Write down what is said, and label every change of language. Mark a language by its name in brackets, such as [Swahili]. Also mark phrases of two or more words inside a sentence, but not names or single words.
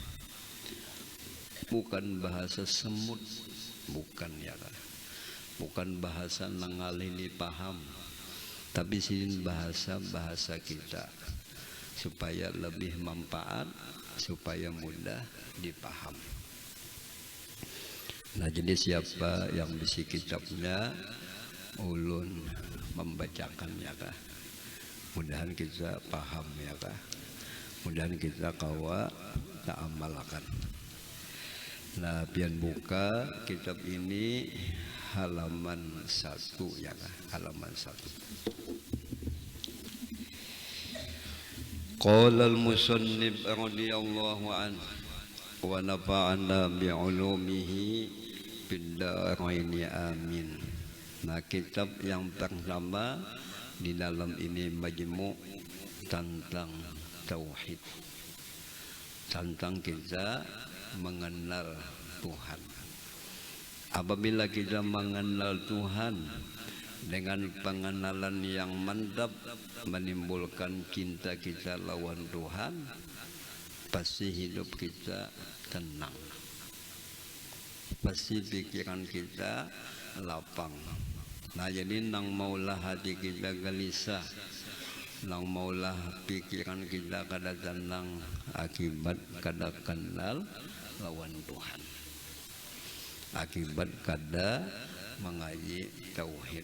[Banjar] Bukan bahasa semut, bukan ya kan. Bukan bahasa nangalini paham, tapi sini bahasa kita supaya lebih manfaat, supaya mudah dipaham. Nah, jadi siapa yang bisi kitabnya ulun membacakannya kah? Mudahan kita paham ya kah? Mudahan kita kawa tak amalkan. Nah, pian buka kitab ini halaman 1 ya kah? Halaman 1. [Arabic] قال المصنف رضي الله عنه ونفعنا بعلومه بالدارين آمين. [Banjar] Nah, kitab yang pertama di dalam ini majmu' tentang tauhid, tentang kita mengenal Tuhan. Apabila kita mengenal Tuhan dengan pengenalan yang mantap, menimbulkan cinta kita lawan Tuhan, pasti hidup kita tenang, pasti pikiran kita lapang. Nah, jadi nang maulah hati kita gelisah, nang maulah pikiran kita kada tenang akibat kada kenal lawan Tuhan, akibat kada mengaji tauhid.